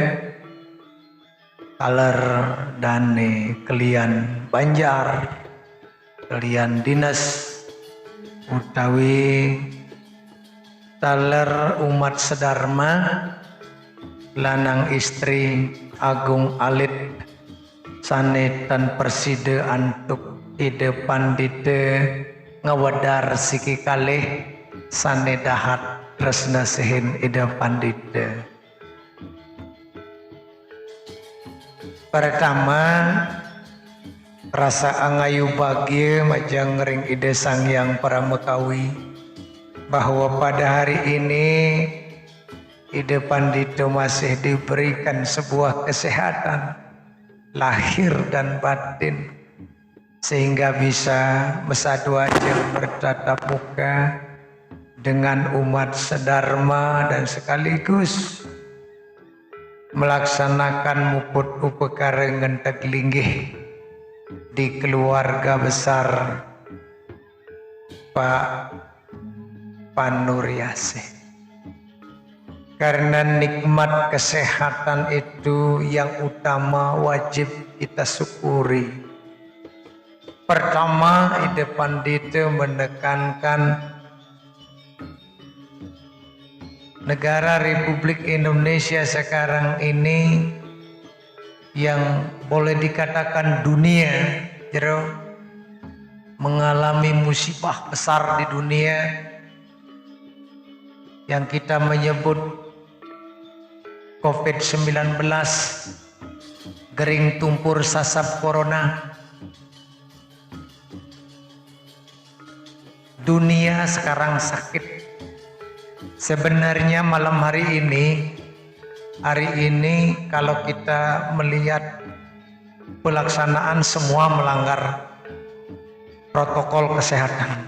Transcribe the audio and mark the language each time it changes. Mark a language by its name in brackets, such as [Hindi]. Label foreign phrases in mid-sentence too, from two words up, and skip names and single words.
[Balinese] taler dane kelian Banjar kalian dinas utawi taler umat sedharma lanang istri agung alit sanetan persida antuk Ide Pandita ngawedar siki kalih sanedahat tresna sihin Ide Pandita. Pertama rasa angayu bahagia majang ring Ide Sangyang Pramakawi bahwa [Indonesian] pada hari ini Ide Pandita masih diberikan sebuah kesehatan lahir dan batin sehingga bisa bersatu aja bertatap muka dengan umat sedharma dan sekaligus melaksanakan [Balinese] muput upekara ngentek linggih [Indonesian] di keluarga besar Pak Panduriase. Karena nikmat kesehatan itu yang utama wajib kita syukuri. Pertama, Ide Pandita menekankan negara Republik Indonesia sekarang ini yang boleh dikatakan dunia mengalami musibah besar di dunia yang kita menyebut COVID-19, [Balinese] gering tumpur sasab corona. [Indonesian] Dunia sekarang sakit. Sebenarnya malam hari ini kalau kita melihat pelaksanaan semua melanggar protokol kesehatan.